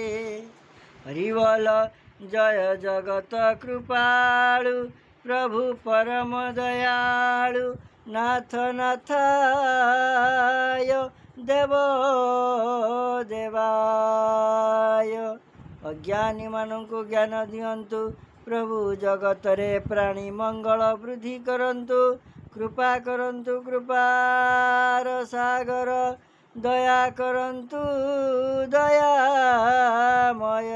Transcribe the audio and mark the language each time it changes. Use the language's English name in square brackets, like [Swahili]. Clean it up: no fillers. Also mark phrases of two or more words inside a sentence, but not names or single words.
[Bangla] হরি বল জয় জগত কৃপালু, প্রভু পরম দয়ালু, নাথ নাথায় দেব দেবায়। [Odia] ଅଜ୍ଞାନୀ ମାନଙ୍କୁ ଜ୍ଞାନ ଦିଅନ୍ତୁ, ପ୍ରଭୁ ଜଗତରେ ପ୍ରାଣୀ ମଙ୍ଗଳ ବୃଦ୍ଧି କରନ୍ତୁ। କୃପା କରନ୍ତୁ କୃପାର ସାଗର, ଦୟା କରନ୍ତୁ ଦୟାମୟ।